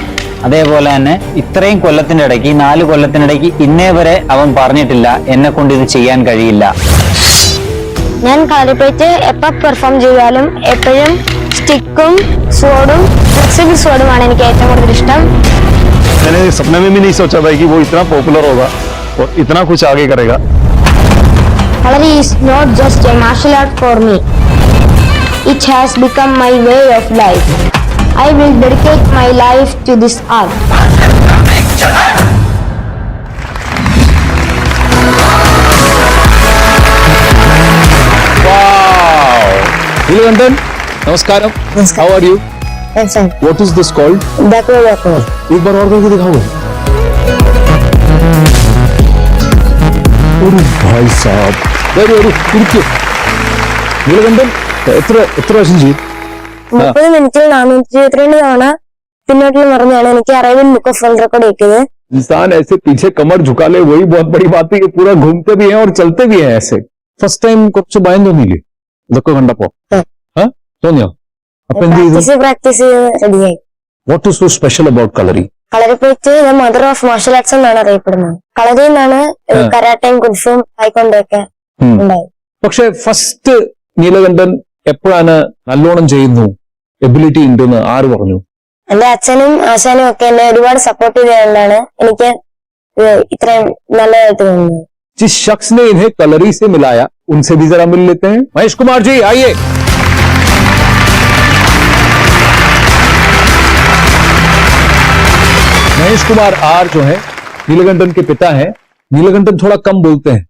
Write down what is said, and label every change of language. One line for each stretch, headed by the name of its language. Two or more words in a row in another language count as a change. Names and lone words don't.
Malayalam: അതേപോലെ തന്നെ ഇത്രയും കൊല്ലത്തിന്റെ ഇടയ്ക്ക്, 4 കൊല്ലത്തിനിടയ്ക്ക് ഇന്നേ വരെ അവൻ പറഞ്ഞിട്ടില്ല എന്നെ കൊണ്ട് ഇത് ചെയ്യാൻ കഴിയില്ല. ഞാൻ കളരിപ്പയറ്റ് എപ്പോൾ പെർഫോം ചെയ്താലും എപ്പോഴും സ്റ്റിക്കും സ്വോർഡും
English: flexible sword
Malayalam: എനിക്ക് ഏറ്റവും കൂടുതൽ ഇഷ്ടം.
Hindi: मैंने सपने में भी नहीं सोचा था कि वो इतना पॉपुलर होगा और इतना कुछ आगे करेगा।
English: Kalari is not just a martial art for me. It has become my way of life. I will dedicate my life to this art.
Hindi: नीलकंठन, नमस्कारम।
English: how are you? what is this called?
Hindi: एक बार और करके दिखाओ। अरे भाई साहब,
Malayalam: नीलकंठन എത്ര വർഷം ചെയ്യും? 30 മിനിറ്റിൽ 422 തവണ പിന്നോട്ട് മറിഞ്ഞാണ് എനിക്ക് അറൈവൽ ബുക്ക് ഓഫ് വേൾഡ് റെക്കോർഡ് കിട്ടിയത്.
Hindi: इंसान ऐसे पीछे कमर झुका ले वही बहुत बड़ी बात है कि पूरा घूमते भी हैं और चलते भी हैं ऐसे।
English: first time
Malayalam: കുറച്ച് ഭയം തോന്നിയില്ലേ ഇതൊക്കെ കണ്ടപ്പോ? തോന്നിയോ? പ്രാക്ടീസ് റെഡിയായി.
English: what is so special about Kalari?
Malayalam: കളരിപ്പയറ്റ്
English: mother of martial arts
Malayalam: എന്നാണ് അറിയപ്പെടുന്നത്. കളരി എന്നാണ് കരാട്ടയും കുൻഫും തായ്ക്കൊണ്ടൊക്കെ ഉണ്ടായത്. പക്ഷെ ഫസ്റ്റ് നീലകണ്ഠൻ എപ്പോഴാണ് നല്ലോണം ചെയ്യുന്നു, എബിലിറ്റി ഉണ്ടെന്ന് ആര് പറഞ്ഞു? എന്റെ അച്ഛനും ആശാനും ഒക്കെ എന്നെ ഒരുപാട് സപ്പോർട്ട് ചെയ്തുകൊണ്ടാണ് എനിക്ക് ഇത്രയും നല്ലതായിട്ട് തോന്നുന്നത്.
Hindi: जिस शख्स ने इन्हें कलरी से मिलाया उनसे भी जरा मिल लेते हैं। महेश कुमार जी आइए। महेश कुमार आर जो है नीलकंठन के पिता हैं। नीलकंठन थोड़ा कम बोलते हैं।